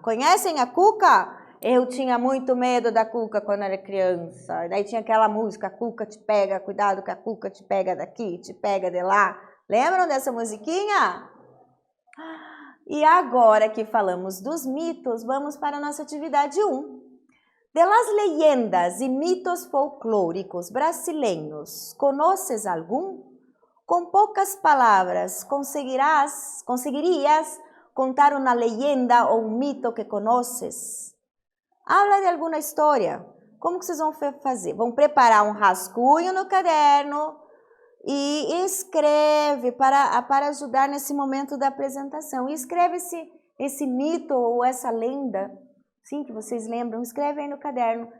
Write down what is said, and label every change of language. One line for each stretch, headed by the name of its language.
Portuguese: Conhecem a Cuca? Eu tinha muito medo da Cuca quando era criança. Daí tinha aquela música, a Cuca te pega, cuidado que a Cuca te pega daqui, te pega de lá. Lembram dessa musiquinha? E agora que falamos dos mitos, vamos para a nossa atividade 1.
Spanish: De las leyendas e mitos folclóricos brasileños, ¿conoces algum?
Portuguese: Com poucas palavras, conseguirias contar uma leyenda ou um mito que conoces? Habla de alguma história. Como que vocês vão fazer? Vão preparar um rascunho no caderno e escreve para ajudar nesse momento da apresentação. E escreve esse mito ou essa lenda, sim, que vocês lembram, escreve aí no caderno.